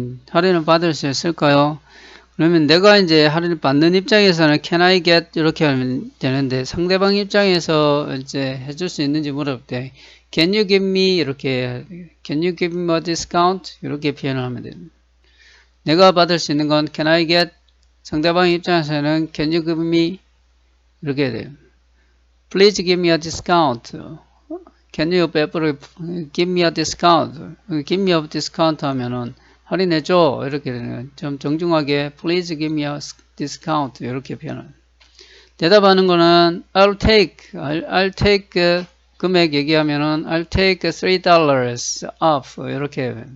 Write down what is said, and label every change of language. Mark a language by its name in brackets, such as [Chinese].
[Korean] 할인을 받을 수 있을까요? 그러면 내가 이제 할인을 받는 입장에서는 Can I get 이렇게 하면 되는데 상대방 입장에서 이제 해줄 수 있는지 물어볼 때 Can you give me 이렇게 [English] Can you give me a discount? [Korean] 이렇게 표현을 하면 됩니다. 내가 받을 수 있는 건 [English] Can I get [Korean] 상대방 입장에서는 [English] Can you give me [Korean] 이렇게 돼요. [English] Please give me a discount. Can you give me a discount? Give me a discount [Korean] 하면은 할인해줘 이렇게 되는 좀 정중하게 [English] Please give me a discount [Korean] 이렇게 표현을. 대답하는 거는 [English] I'll take [Korean] 금액 얘기하면은 [English] I'll take $3 off [Korean] 이렇게.